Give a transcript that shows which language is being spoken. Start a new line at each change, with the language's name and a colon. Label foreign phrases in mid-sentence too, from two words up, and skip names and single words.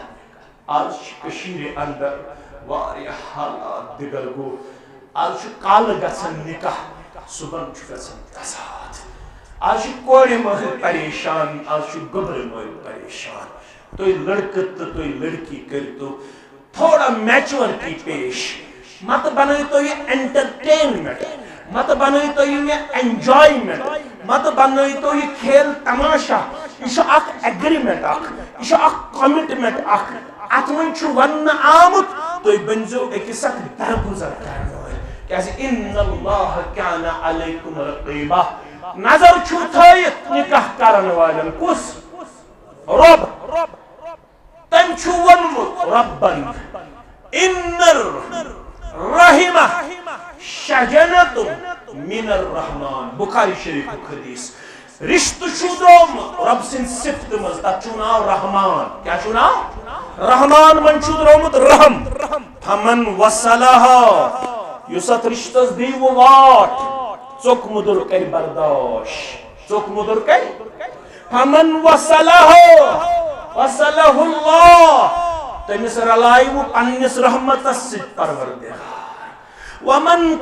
Kashmiri: آج کشیر اندر واریاہ حالات دگر گو، آج کال گژھن نکاح، صبح گژھان تساد آج کورِ مٲلۍ پریشان آج گوبرٕ مٲلۍ پریشان تُہۍ لڑکہٕ تہٕ تُہۍ لڑکی کٔرۍتو تھوڑا میچورٹی پیش مت بنٲیتو یہ انٹرٹینمنٹ مت بنٲیتو یہ انجوائمنٹ مت بنٲیتو یہ کھیل تماشا یہ اخ ایگریمنٹ اخ یہ اخ کمٹمنٹ اخ ات من ون آمت تُہۍ بنزو أکِس اکھ درگزر کرن وٲلۍ کیازِ ان
Arabic: اللہ کان علیکم رقیبا
Kashmiri: نظر چھو تھٲیِتھ نکاح کرن والٮ۪ن کُس رب تم چھو ونمت ربن ان
Arabic: الرحمہ شجنت من الرحمن
Kashmiri: بخاری شریف حدیث رشتہ چھو دوم رب سن صفت مز تک چھو ناو رحمان کیا چھو ناو رحمان من چھو درومت رحم
Arabic: فمن وصلها
Kashmiri: یس ات رشتس دیو واٹ ژوک مدر کر برداشت ژوک مدر کر
Arabic: فمن وصلها وصلہ اللہ
Kashmiri: تمس رلائی وہ پنس رحمت ست پروردگار ومن